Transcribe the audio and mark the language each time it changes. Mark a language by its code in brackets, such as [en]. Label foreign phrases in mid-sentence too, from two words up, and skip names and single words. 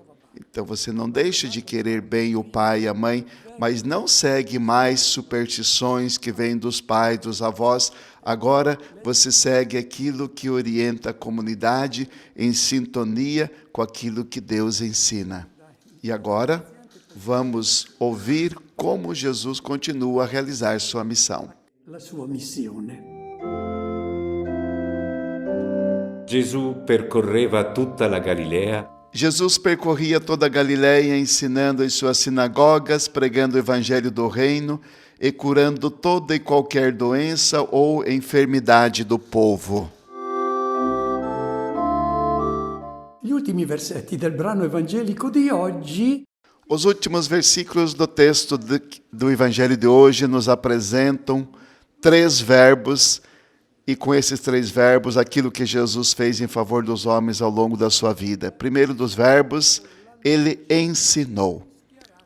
[pt] Então você não deixa de querer bem o pai e a mãe, mas não segue mais superstições que vêm dos pais, dos avós. Agora você segue aquilo que orienta a comunidade em sintonia com aquilo que Deus ensina. E agora vamos ouvir como Jesus continua a realizar sua missão. [it] La sua missione. Gesù percorreva tutta la Galilea. [pt] Jesus percorria toda a Galileia, ensinando em suas sinagogas, pregando o evangelho do reino e curando toda e qualquer doença ou enfermidade do povo. [it] Gli ultimi versetti del brano evangelico di oggi [pt] Os últimos versículos do texto do evangelho de hoje nos apresentam 3 verbos, e com esses 3 verbos, aquilo que Jesus fez em favor dos homens ao longo da sua vida. Primeiro dos verbos, ele ensinou.